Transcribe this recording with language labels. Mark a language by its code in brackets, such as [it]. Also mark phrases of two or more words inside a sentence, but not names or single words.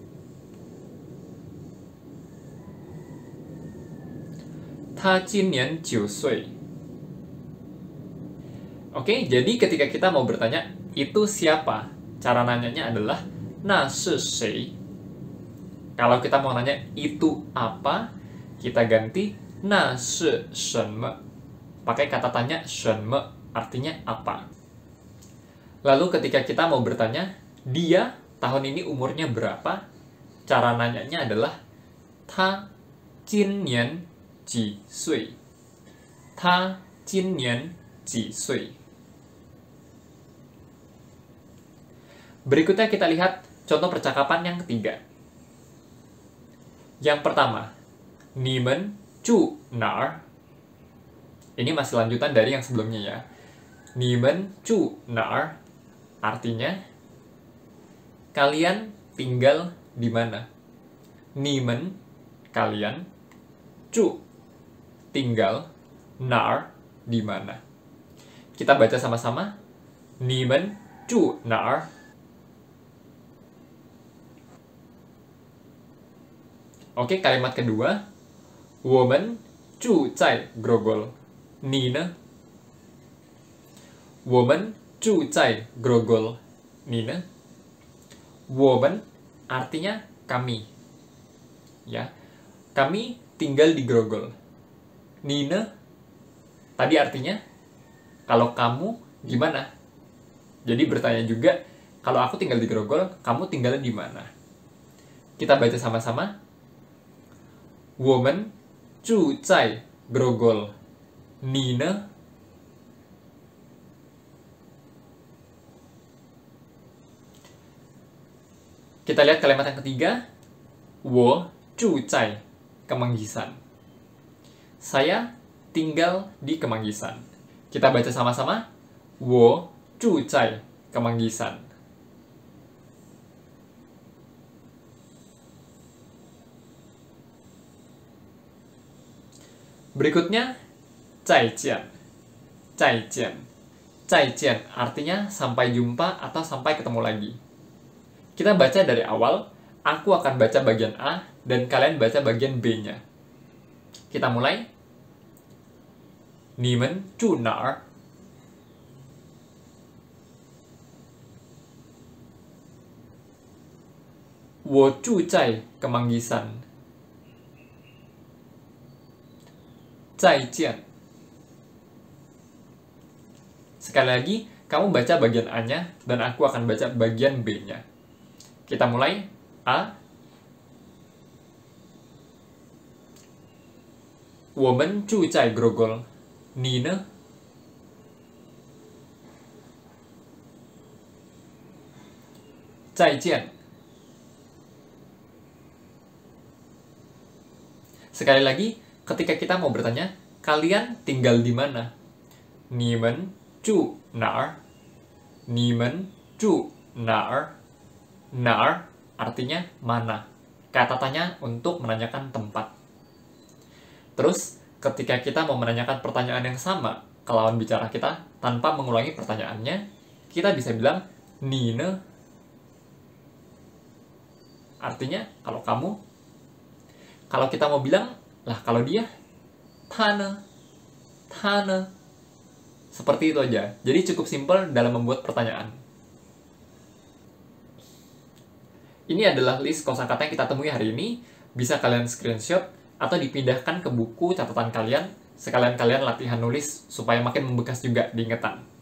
[zh] 他今年9岁. [id] Oke, jadi ketika kita mau bertanya, itu siapa? Cara nanyanya adalah, [zh] 那是谁? [id] Kalau kita mau nanya, itu apa? Kita ganti, [zh] 那是什么? [id] Pakai kata tanya, [zh] 什么? [id] Artinya apa? Lalu ketika kita mau bertanya, dia tahun ini umurnya berapa? Cara nanyanya adalah, [zh] 他今年几岁? 他今年几岁? [id] Berikutnya kita lihat contoh percakapan yang ketiga. Yang pertama, [zh] 你们住哪儿? [id] Ini masih lanjutan dari yang sebelumnya ya. [zh] 你们住哪儿? [id] Artinya, kalian tinggal di mana? 你们 kalian, 住 tinggal, 哪儿 di mana? Kita baca sama-sama. [zh] 你们住哪儿? [id] Oke, kalimat kedua. [zh] 我们住在 Grogol. 你呢? 我们住在 Grogol. 你呢? [id] 我们 artinya kami. Ya. Kami tinggal di Grogol. Nine tadi artinya kalau kamu gimana? Jadi bertanya juga, kalau aku tinggal di Grogol, kamu tinggalnya di mana? Kita baca sama-sama. [zh] 我们住在 Grogol. 你呢? [id] Kita lihat kalimat yang ketiga. [zh] 我住在 Kemanggisan. [id] Saya tinggal di Kemanggisan. Kita baca sama-sama. [zh] 我住在 Kemanggisan. [id] Berikutnya, [zh] 再见. 再见. 再见 [id] artinya sampai jumpa atau sampai ketemu lagi. Kita baca dari awal, aku akan baca bagian A dan kalian baca bagian B-nya. Kita mulai. [zh] 你们住哪儿? 我住在 Kemanggisan. 再见. [id] Sekali lagi, kamu baca bagian A-nya dan aku akan baca bagian B-nya. Kita mulai. A. [zh] 我们住在 Grogol. 你呢? 再见. [id] Sekali lagi, ketika kita mau bertanya, kalian tinggal di mana? [zh] 你们住哪儿? 你们住哪儿? [id] 哪儿 artinya mana. Kata tanya untuk menanyakan tempat. Terus, ketika kita mau menanyakan pertanyaan yang sama ke lawan bicara kita tanpa mengulangi pertanyaannya, kita bisa bilang [zh] 你呢? [id] Artinya, kalau kamu. Kalau kita mau bilang, lah kalau dia, [zh] 他呢? 他呢? [id] Seperti itu aja. Jadi cukup simpel dalam membuat pertanyaan. Ini adalah list kosakata yang kita temui hari ini. Bisa kalian screenshot atau dipindahkan ke buku catatan kalian. Sekalian kalian latihan nulis supaya makin membekas juga di ingatan.